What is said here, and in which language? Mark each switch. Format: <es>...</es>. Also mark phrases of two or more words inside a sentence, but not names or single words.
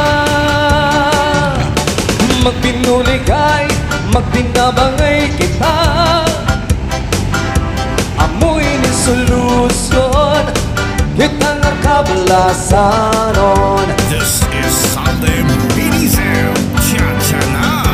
<ceb>Magbinuligay, magbinabangay kita. Amoy ni solusyon, kita nga kablasanon.</ceb> <en>This is Sunday Mini Sound.</en> <ceb>Cha-cha na.</ceb>